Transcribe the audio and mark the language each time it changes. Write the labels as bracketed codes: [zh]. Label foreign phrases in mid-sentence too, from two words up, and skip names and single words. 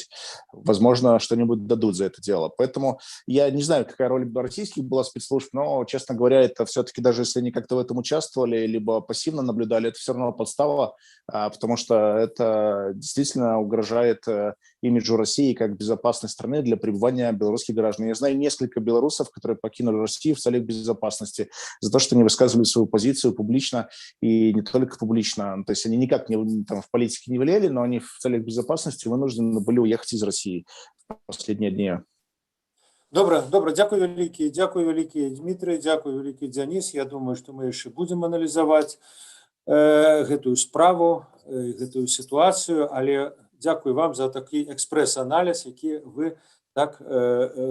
[ru] Возможно, что-нибудь дадут за это дело. Поэтому я не знаю, какая роль российских была спецслужб, но, честно говоря, это все-таки, даже если они как-то в этом участвовали, либо пассивно наблюдали, это все равно подстава, потому что это действительно угрожает имиджу России как безопасной страны для пребывания белорусских граждан. Я знаю несколько белорусов, которые покинули Россию в целях безопасности за то, что они высказывали свою позицию публично, и не только публично. То есть они никак не, там, в политике не влияли, но они в целях безопасности вынуждены были уехать из России в последние дни. [uk] Добре, дякую [be] вялікі Дмітрый, дзякуй вялікі Дзяніс. Я думаю, што мы яшчэ будзем аналізаваць гэтую справу, гэтую сітуацыю, але дзякуй вам за такі экспрэс-аналіз, які вы так